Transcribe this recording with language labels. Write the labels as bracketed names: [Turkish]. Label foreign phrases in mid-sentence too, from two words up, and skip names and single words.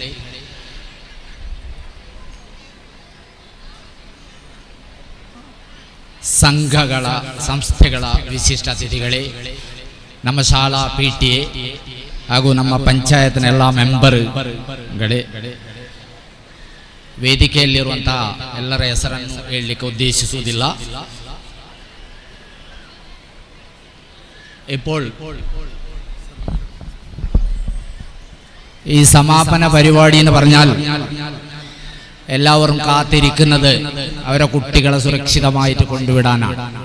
[Kannada] ಸಂಘಗಳ ಸಂಸ್ಥೆಗಳ ವಿಶಿಷ್ಟ ಅತಿಥಿಗಳೇ, ನಮ್ಮ ಶಾಲಾ PTA ಹಾಗೂ ನಮ್ಮ ಪಂಚಾಯತ್ನ ಎಲ್ಲ ಮೆಂಬರ್ಗಳೇ, ವೇದಿಕೆಯಲ್ಲಿರುವಂತಹ ಎಲ್ಲರ ಹೆಸರನ್ನು ಹೇಳಲಿಕ್ಕೆ ಉದ್ದೇಶಿಸುವುದಿಲ್ಲ. [Malayalam] ഇപ്പോൾ ഈ സമാപന പരിപാടി എന്ന് പറഞ്ഞാൽ എല്ലാവരും കാത്തിരിക്കുന്നത് അവരെ കുട്ടികളെ സുരക്ഷിതമായിട്ട് കൊണ്ടുവിടാനാണ്.